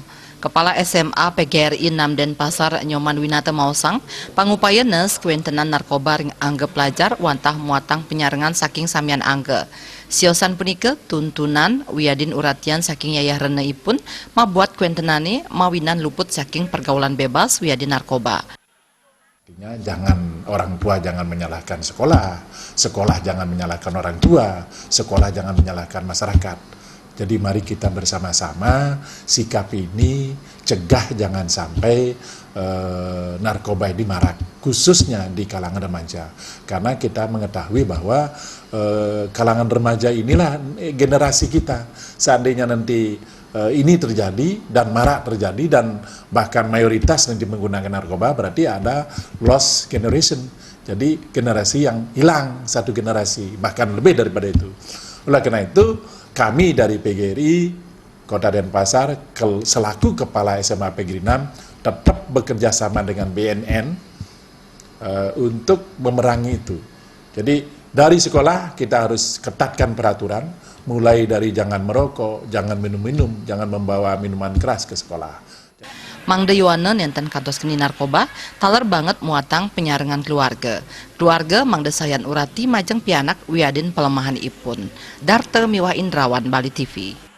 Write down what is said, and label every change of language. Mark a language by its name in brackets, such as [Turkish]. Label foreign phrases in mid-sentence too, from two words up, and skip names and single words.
[Balinese] Kepala SMA PGRI 6 Denpasar Nyoman Winata Mausang, pangupaya nes kuentenan narkoba ring angge pelajar wantah muatang penyarengan saking samian angge. Siosan punike tuntunan wiadin uratian saking yayah reneipun mabuat kuentenane mawinan luput saking pergaulan bebas wiadin narkoba. [Indonesian] Artinya orang tua jangan menyalahkan sekolah, sekolah jangan menyalahkan orang tua, sekolah jangan menyalahkan masyarakat. Jadi mari kita bersama-sama sikap ini, cegah jangan sampai narkoba ini marak, khususnya di kalangan remaja. Karena kita mengetahui bahwa kalangan remaja inilah generasi kita. Seandainya nanti ini terjadi dan marak terjadi dan bahkan mayoritas nanti menggunakan narkoba, berarti ada [English] lost generation. [Indonesian] Jadi generasi yang hilang, satu generasi, bahkan lebih daripada itu. Oleh karena itu, kami dari PGRI Kota Denpasar selaku Kepala SMA PGRI 6 tetap bekerja sama dengan BNN untuk memerangi itu. Jadi dari sekolah kita harus ketatkan peraturan, mulai dari jangan merokok, jangan minum-minum, jangan membawa minuman keras ke sekolah. [Balinese] Mangda Yuwana nenten kantos keni narkoba, taler banget muatang penyarengan keluarga. Keluarga Mangda Sayan Urati majeng pianak wiadin pelemahan ipun. Darte Miwah Indrawan, Bali TV.